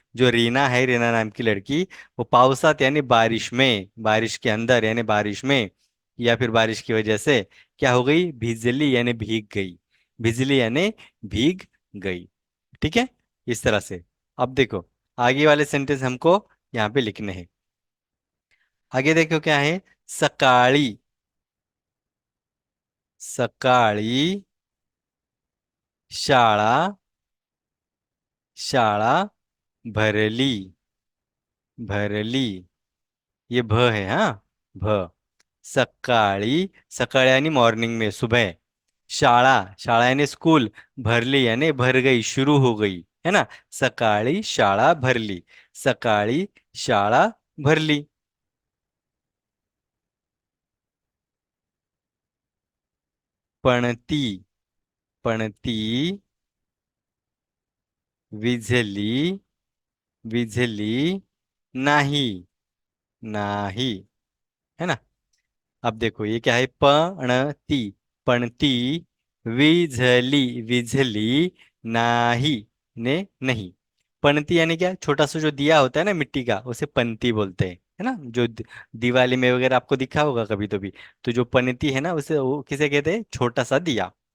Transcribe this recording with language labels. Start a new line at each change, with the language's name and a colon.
Hindi: जो रीना है, रीना नाम की लड़की, वो पावसात यानी बारिश में, बारिश के अंदर यानी बारिश में, या फिर बारिश की वजह से क्या हो गई, भिजली यानी भीग गई, भिजली यानी भीग गई। ठीक है, इस तरह से। अब देखो आगे वाले सेंटेंस हमको यहाँ पे लिखने हैं। आगे देखो क्या है,
Marathi: सकाळी, सकाळी शाळा, शाळा भरली, भरली,
Hindi: ये भ है हाँ, भ, सकाळी, सकाळी यानी मॉर्निंग में, सुबह, शाळा, शाळा यानी स्कूल, भरली यानी भर गई, शुरू हो गई, है ना।
Marathi: सकाळी शाळा भरली, सकाळी शाळा भरली। पणती, पणती विझली, विझली नाही, नाही,
Hindi: है ना। अब देखो ये क्या है,
Marathi: पणती, पणती विझली, विझली नाही
Hindi: ने नहीं, पणती यानी क्या, छोटा सा जो दिया होता है ना मिट्टी का, उसे पंती बोलते हैं, है ना। जो दिवाली में वगैरह आपको दिखा होगा कभी तो भी, तो जो पणती है ना उसे वो किसे कहते हैं, छोटा सा दिया।